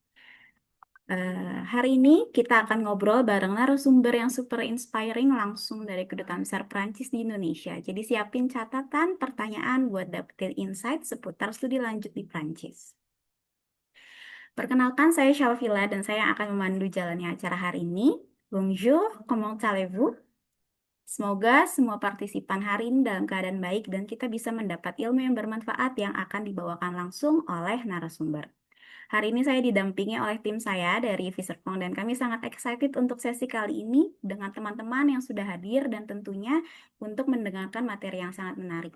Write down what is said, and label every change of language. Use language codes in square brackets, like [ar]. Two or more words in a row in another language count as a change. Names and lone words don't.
[id] Hari ini kita akan ngobrol bareng narasumber yang [en] super inspiring [id] langsung dari Kedutaan Besar Prancis di Indonesia. Jadi siapin catatan, pertanyaan buat dapetin insight seputar studi lanjut di Prancis. Perkenalkan, saya Shalvila dan saya akan memandu jalannya acara hari ini. [fr] Bonjour, comment allez-vous? [id] Semoga semua partisipan hari ini dalam keadaan baik dan kita bisa mendapat ilmu yang bermanfaat yang akan dibawakan langsung oleh narasumber. Hari ini saya didampingi oleh tim saya dari Viserpong dan kami sangat excited untuk sesi kali ini dengan teman-teman yang sudah hadir dan tentunya untuk mendengarkan materi yang sangat menarik.